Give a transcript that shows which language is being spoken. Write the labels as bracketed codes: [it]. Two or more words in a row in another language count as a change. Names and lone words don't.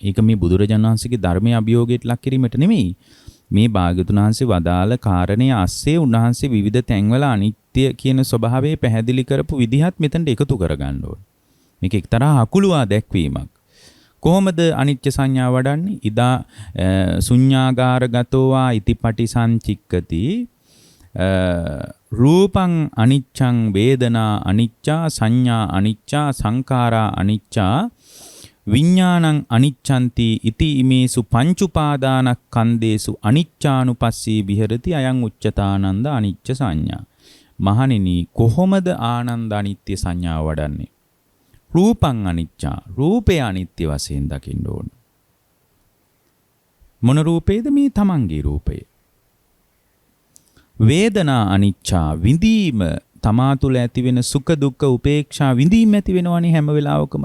[si] ඒක මේ බුදුරජාණන් වහන්සේගේ ධර්මයේ අභියෝගයට ලක් කිරීමට නෙමෙයි. මේ භාග්‍යවතුන් වහන්සේ වදාළ කාරණේ ASCII උන්වහන්සේ විවිධ තැන්වල අනිත්‍ය කියන ස්වභාවය පැහැදිලි කරපු විදිහත් මෙතනට එකතු කරගන්න ඕනේ. මේක එක්තරා අකුළුවා දැක්වීමක්. කොහොමද අනිත්‍ය සංඥා වඩන්නේ? [pi] ඉදා ශුඤ්ඤාගාරගතෝවා ඉතිපටි සංචික්කති රූපං අනිච්ඡං වේදනා අනිච්චා සංඥා අනිච්චා සංඛාරා අනිච්චා විඥානං අනිච්ඡන්ති ඉති ඉමේසු පංචුපාදානස්කන්ධේසු අනිච්ඡානුපස්සී විහෙරති අයං උච්චතානන්ද අනිච්ච සංඥා. [si] මහණෙනි කොහොමද ආනන්ද අනිත්‍ය සංඥාව වඩන්නේ? [pi] රූපං අනිච්චා, [si] රූපය අනිත්‍ය වශයෙන් දකින්න ඕන. මොන රූපේද? මේ තමන්ගේ රූපය. [pi] වේදනා අනිච්චා, [si] විඳීම, තමා තුළ ඇති වෙන සුඛ දුක්ඛ උපේක්ෂා විඳීම ඇති වෙනවනේ හැම වෙලාවකම.